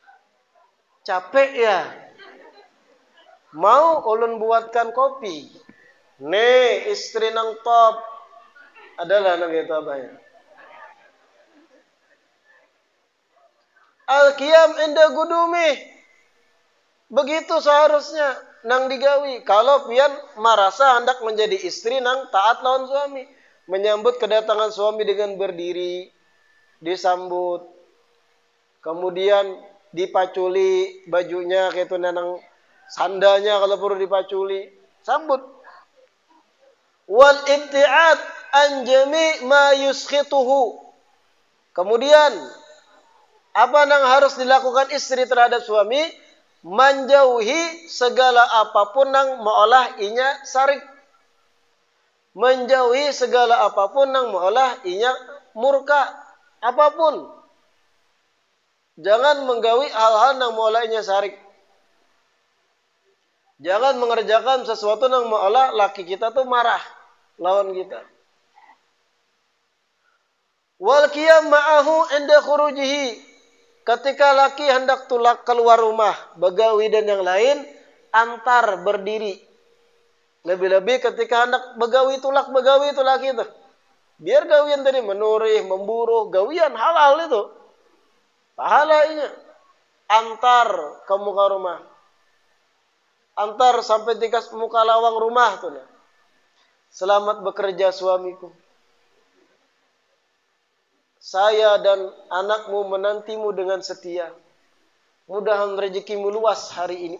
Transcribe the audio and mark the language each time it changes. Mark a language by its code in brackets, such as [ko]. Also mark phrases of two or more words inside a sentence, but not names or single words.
[bjn] Capek ya? Mau ulun buatkan kopi? Nih istri nang top adalah nang itu abahnya. [ar] القيام عند قدومه. [bjn] Begitu seharusnya nang digawi. Kalau pian merasa hendak menjadi istri nang taat lawan suami, menyambut kedatangan suami dengan berdiri, disambut, kemudian dipaculi bajunya kayak itu nang sandalnya kalau perlu dipaculi, sambut. [ar] والابتعاد عن جميع ما يسخطه. [id] Kemudian apa yang harus dilakukan istri terhadap suami? [bjn] Menjauhi segala apapun yang meolah inya sarik. Menjauhi segala apapun yang meolah inya murka. Apapun. Jangan menggawi hal-hal yang meolah inya sarik. Jangan mengerjakan sesuatu yang meolah laki kita tuh marah lawan kita. [ar] والقيام معه عند خروجه. [bjn] Ketika laki hendak tulak keluar rumah, begawi dan yang lain, antar berdiri. Lebih-lebih ketika hendak begawi tulak begawi itu laki itu. Biar gawian tadi menurih, memburu, gawian halal itu. Pahalanya. Antar ke muka rumah. Antar sampai di muka lawang rumah tuh. [id] Selamat bekerja suamiku. Saya dan anakmu menantimu dengan setia. [bjn] Mudahan rezekimu luas hari ini.